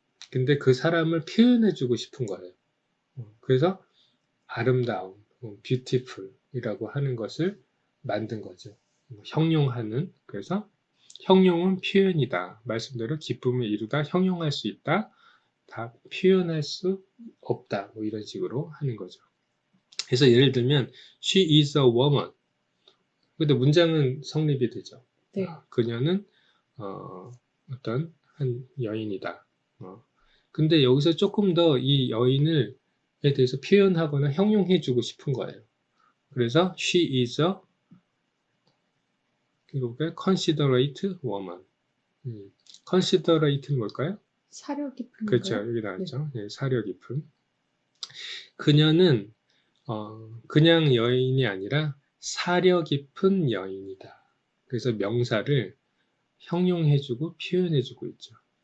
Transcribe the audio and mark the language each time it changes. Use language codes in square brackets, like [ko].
[ko] 근데 그 사람을 표현해주고 싶은 거예요. 그래서 아름다움, beautiful이라고 하는 것을 만든 거죠. 형용하는. 그래서 형용은 표현이다. 말씀대로 기쁨을 이루다 형용할 수 있다. 다 표현할 수 없다. 뭐 이런 식으로 하는 거죠. 그래서 예를 들면 [en] she is a woman. [ko] 근데 문장은 성립이 되죠. 네. 그녀는 어떤 한 여인이다. 근데 여기서 조금 더 이 여인을 에 대해서 표현하거나 형용해주고 싶은 거예요. 그래서 [en] she is a [ko] 이거가 [en] considerate woman. [ko] considerate는 뭘까요? 사려 깊은 그렇죠. 건가요? 여기 나왔죠. 네, 사려 깊은. 그녀는 그냥 여인이 아니라 사려 깊은 여인이다. 그래서 명사를 형용해주고 표현해주고 있죠.